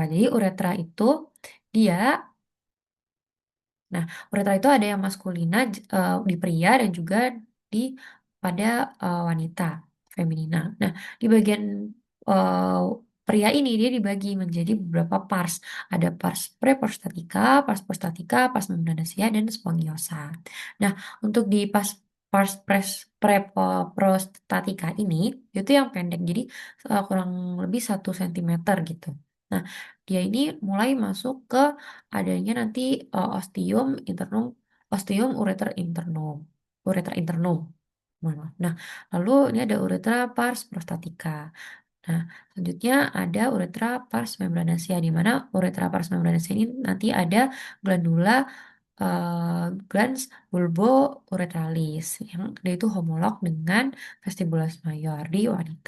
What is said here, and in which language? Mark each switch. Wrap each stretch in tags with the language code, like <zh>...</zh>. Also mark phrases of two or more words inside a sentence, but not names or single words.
<id>Jadi uretra itu dia Nah, uretra itu ada yang maskulina di pria dan juga di pada wanita feminina. Nah, di bagian uh, pria ini dia dibagi menjadi beberapa pars. Ada pars preprostatika, pars prostatika, pars membranasia, dan spongiosa. Nah, untuk di pars preprostatika ini itu yang pendek, jadi kurang lebih 1 sentimeter gitu. Nah, dia ini mulai masuk ke adanya nanti</id> <la>ostium internum, ostium ureter internum, ureter internum.</la> <id>Mohon maaf. Nah, lalu ini ada uretra</id> <la>pars prostatica.</la> <id>Nah, selanjutnya ada uretra pars membranasia, di mana uretra pars membranasia ini nanti ada</id> <la>glandula glans bulbo-uretralis</la> <id>yang dia itu homolog dengan vestibulus mayor di wanita.</id>